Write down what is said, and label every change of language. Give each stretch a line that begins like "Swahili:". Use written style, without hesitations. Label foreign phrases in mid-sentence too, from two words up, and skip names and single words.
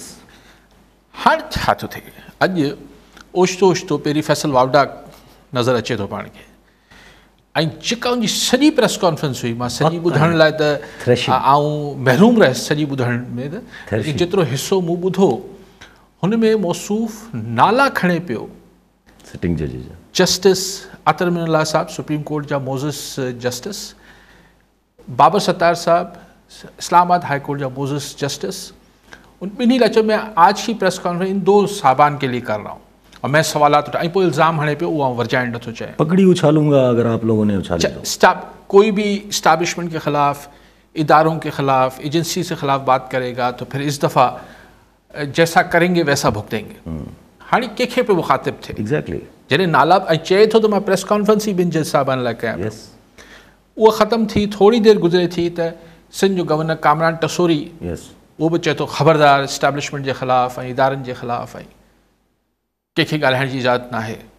Sindhi: हाणे छा थो थिए, अॼु ओचितो ओचितो पहिरीं फैसल वावड़ा नज़र अचे थो पाण खे ऐं जेका उनजी सॼी
English: press conference
Sindhi: हुई मां सॼी ॿुधण लाइ त आऊं महरूम रहियसि सॼी ॿुधण में त जेतिरो हिसो मूं ॿुधो हुन में मौसूफ़ नाला खणे पियो
English: sitting judge
Sindhi: जस्टिस अतर मिनल्ला साहिब सुप्रीम कोर्ट जा मोज़िस जस्टिस, बाबर सत्तार साहिब इस्लामाबाद हाई कोर्ट जा मोज़िस जस्टिस. उन ॿिन्ही लच में
Urdu: آج ہی
English: press conference
Urdu: ان 2 صاحبان کے لیے کر رہا ہوں اور میں سوالات
Sindhi: ऐं पोइ इल्ज़ाम हणे पियो उहा वर्जाइण नथो चाहे.
Urdu: پکڑی اچھالوں گا اگر آپ لوگوں نے اچھالی کوئی بھی اسٹیبلشمنٹ کے خلاف، اداروں کے خلاف، ایجنسی سے خلاف بات کرے گا تو پھر اس دفعہ جیسا کریں گے ویسا بھگتیں گے.
Sindhi: हाणे कंहिंखे पियो मुखातिब थिए एग्जैक्टली जॾहिं नाला ऐं चए थो त मां
English: press conference
Sindhi: ही ॿिनि जज साहिबान लाइ कयां पियो. उहा ख़तमु थी, थोरी देरि गुज़रे थी त सिंध जो गवर्नर कामरान टसूरी उहो बि चए थो ख़बरदार इस्टेब्लिशमेंट जे ख़िलाफ़ ऐं इदारनि जे ख़िलाफ़ ऐं कंहिंखे ॻाल्हाइण जी इजाज़त न आहे.